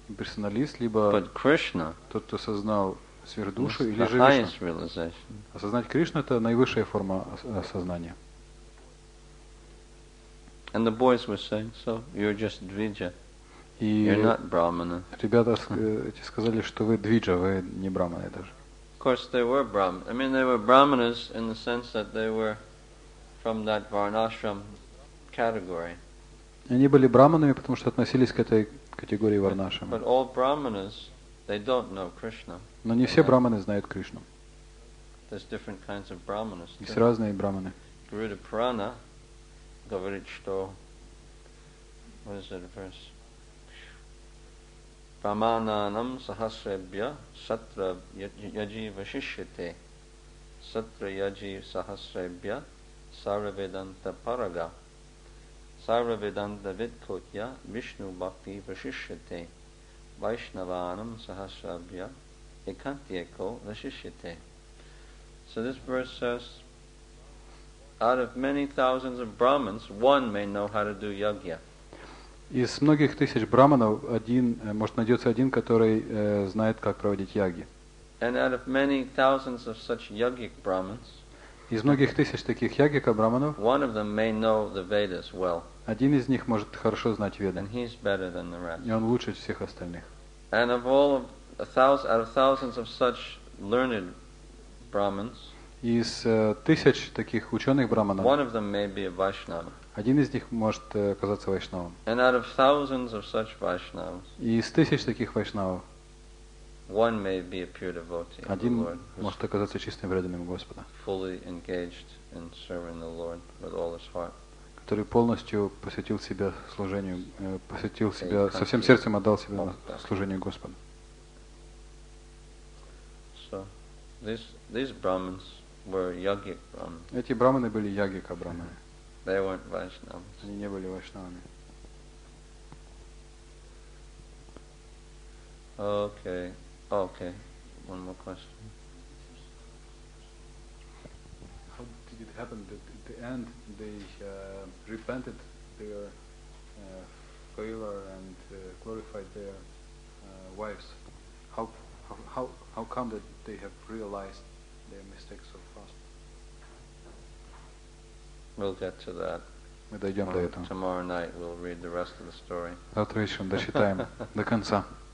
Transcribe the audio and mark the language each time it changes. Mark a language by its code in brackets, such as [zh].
[ru] персоналист, либо тот, кто осознал сверхдушу, или же Вишну. Осознать Кришну — это наивысшая форма осознания. [en] And the boys were saying, so you're just Dvija. You're not Brahmana. [ru] Ребята сказали, что вы Двиджа, вы не Брахманы даже. [en] Of course, they were Brahmanas. I mean, they were Brahmanas in the sense that they were from that Varnashram category. [ru] Они были браманами, потому что относились к этой категории варнашрама. [en] But all Brahmanas, they don't know Krishna. [ru] Но не все браманы знают Кришну. [en] There's different kinds of Brahmanas. [ru] Есть разные браманы. [en] Garuda Purana, [ru] говорит, что, [en] what is that verse? [sa] Brahmananam sahasrebhya satra yaji vashishyate satra yaji sahasrebhya sarvavedanta paraga sarvavedanta vidkotya Vishnu bhakti vashishyate Vaishnavanam sahasrabhya ekantyeko vashishyate. [en] So this verse says, out of many thousands of Brahmins, one may know how to do yajna. [ru] Из многих тысяч браманов может найдется один, который знает, как проводить яги. [en] And out of many thousands of such yogic Brahmins, [ru] из многих тысяч таких ягика браманов, [en] one of them may know the Vedas well. [ru] Один из них может хорошо знать Веды. [en] And he's better than the rest. [ru] И он лучше всех остальных. [en] And out of thousands of such learned Brahmins, [ru] из тысяч таких ученых браманов, [en] one of them may be a Vaishnava. [ru] Один из них может оказаться вайшнавом. [en] And out of thousands of such Vaishnavas, [ru] и из тысяч таких вайшнавов, [en] one may be a pure devotee of the Lord, [ru] может оказаться чистым преданным Господа, [en] fully engaged in serving the Lord with all his heart, [ru] который полностью посвятил себя служению, посвятил себя, со всем сердцем отдал себя на служение Господу. [en] So, these Brahmins were yogic Brahmins. [ru] Эти браманы были ягика браманы. [en] They weren't Vaishnavas. [ru] Они не были вайшнавами. [en] Okay. Okay. One more question. How did it happen that at the end they repented their failure and glorified their wives? How come that they have realized their mistakes so fast? We'll get to that. [ru] Мы дойдем до этого. [en] Tomorrow night we'll read the rest of the story. [ru] Завтра вечером дочитаем до конца.